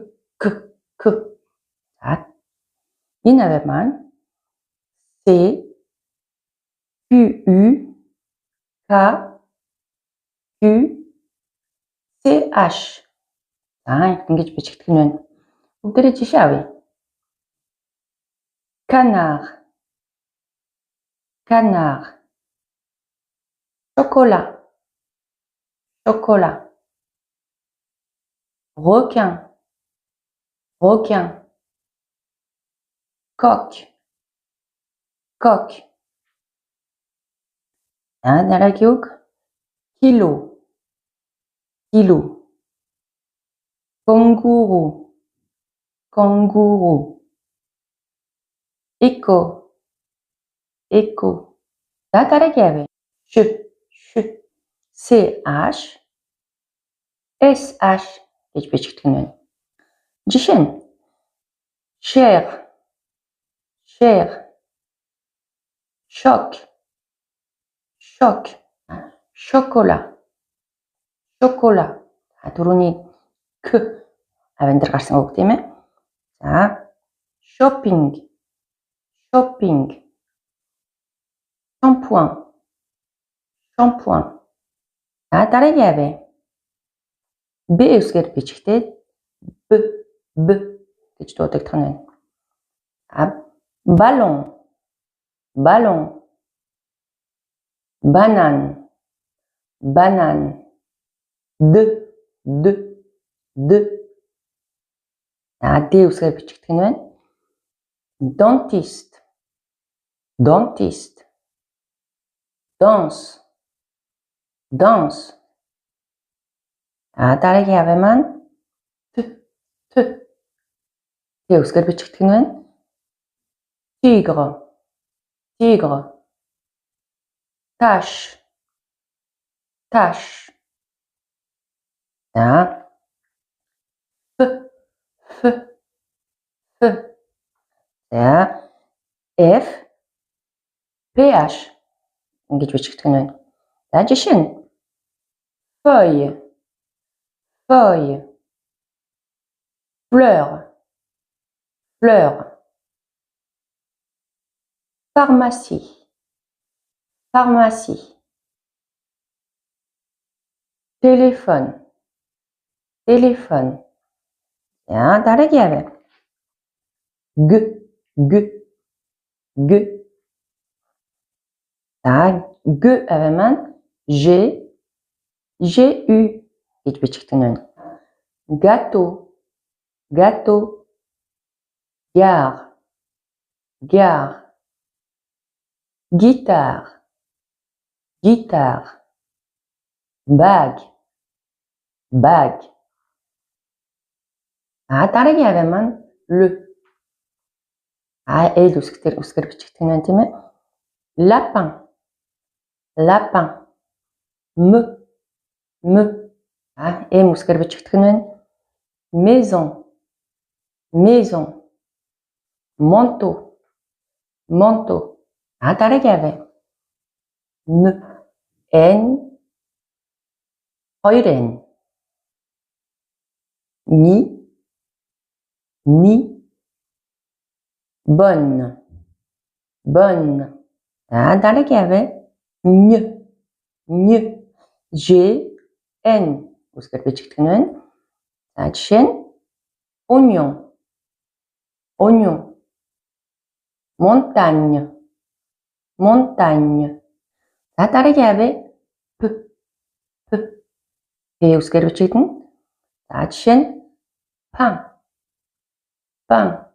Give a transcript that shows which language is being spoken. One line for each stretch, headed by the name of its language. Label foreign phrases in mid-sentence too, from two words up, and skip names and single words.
Mongolian: За энэ авиа маань С Q U K Q C H. Ингэж бичигдэх нь байна. Бүгдээрээ жишээ авъя.
French: Canard, chocolat, requin, coq.
Mongolian: Дараагийн үг
French: kilo, kanguru, écho.
Mongolian: За дараагийн авъя. Ш CH SH гэж бичигдэх нь байна. Жишээ нь
French: chair, choc, chocolat.
Mongolian: Түрүүний К авиан дээр гарсан үг тийм ээ.
French: За shopping, shampoing.
Mongolian: Дараагийн авъя. Б үсгээр бичигдээд б гэж дуудагдах нь байна.
French: Ballon, banane,
Mongolian: д Д үсгээр бичигдэх нь байна.
French: Dentiste, danse.
Mongolian: Дараагийн авиа маань Т үсгээр бичигдэх нь байна.
French: Tigre, tache.
Mongolian: Ф. За F PH ингэж бичигдэх нь байна. За жишээ нь
French: feuille, fleur. Pharmacie. Téléphone.
Mongolian: Дараагийн авиа Г. Г авиа маань GU гэж бичигдэх нь байна.
French: Gâteau, gare. Guitare, bague.
Mongolian: Дараагийн авиа маань Л үсгээр бичигдэх нь байна тийм ээ. Lapin, М үсгээр бичигдэх нь байна.
French: Maison, manteau.
Mongolian: Дараагийн авиа Н 2N.
French: Ni bonne.
Mongolian: Дараагийн авиа G, N. Үзгээр бичигдэх нь байна. За жишээ нь
French: oignon, oignon. Montagne, montagne.
Mongolian: За дараагийн авъя P, P. P үзгээр бичигдэнэ. За жишээ нь
French: pain, pain.